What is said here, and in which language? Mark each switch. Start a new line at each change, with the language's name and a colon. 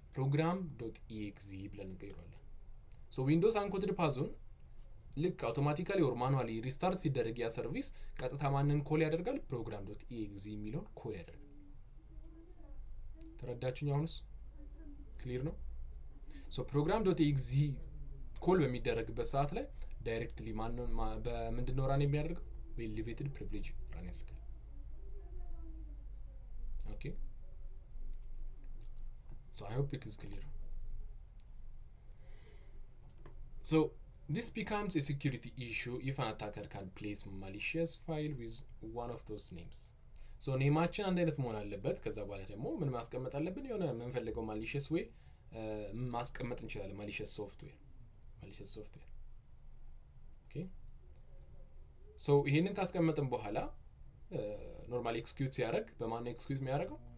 Amharic: ፕሮግራም ዶት ኤግዚ ብለን እንቀይረዋለን። ሶ ዊንዶውስ አንኮትድ ፓዙን ልክ አውቶማቲካሊ ኦር ማኑዋሊ ሪስታርት ሲደረግ ያ ሰርቪስ ቀጥታ ማንን ኮል ያደርጋል? ፕሮግራም ዶት ኤግዚ የሚለውን ኮል ያደርጋል። ተረዳችሁኝ? አሁንስ ክሊር ነው? ሶ ፕሮግራም ዶት ኤግዚ ኮል በሚደረግበት ሰዓት ላይ ዳይሬክትሊ በምንድን ነው ራን የሚያደርገው? በኤሌቬትድ ፕሪቪሌጅ ራን ያደርጋል።
English: ኦኬ ሶ አይ ሆፕ ኢት ኢዝ ክሊር። ሶ this becomes a security issue if an attacker can place malicious file with one of those names.
Amharic: ሶ ኔማችን አንድ አይነት መሆን አለበት። ከዛ በኋላ ደግሞ ምን ማስቀመጥ አለብን? የሆነ የምንፈልገው malicious way ማስቀመጥ እንችላለን። malicious software ኦኬ ሶ ይሄንን ካስቀመጥን በኋላ ኖርማሊ ኤክስኪዩት ሲያደርግ በማን ኤክስኪዩት የሚያደርገው?